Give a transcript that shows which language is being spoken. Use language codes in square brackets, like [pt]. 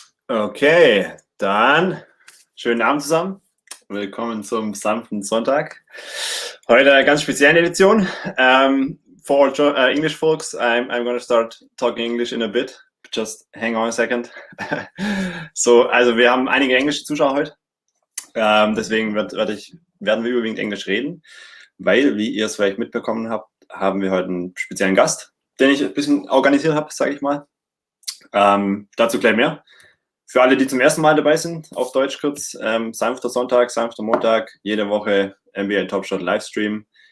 [de] Okay, dann schönen Abend zusammen. Willkommen zum sanften Sonntag. Heute eine ganz spezielle Edition. [en] For all English folks, I'm going to start talking English in a bit. Just hang on a second. [de] Also wir haben einige englische Zuschauer heute. Deswegen werden wir überwiegend Englisch reden, weil, wie ihr es vielleicht mitbekommen habt, haben wir heute einen speziellen Gast, den ich ein bisschen organisiert habe, sage ich mal. Dazu gleich mehr. Für alle, die zum ersten Mal dabei sind, auf Deutsch kurz, sanfter Sonntag, sanfter Montag, jede Woche NBA Top Shot Livestream.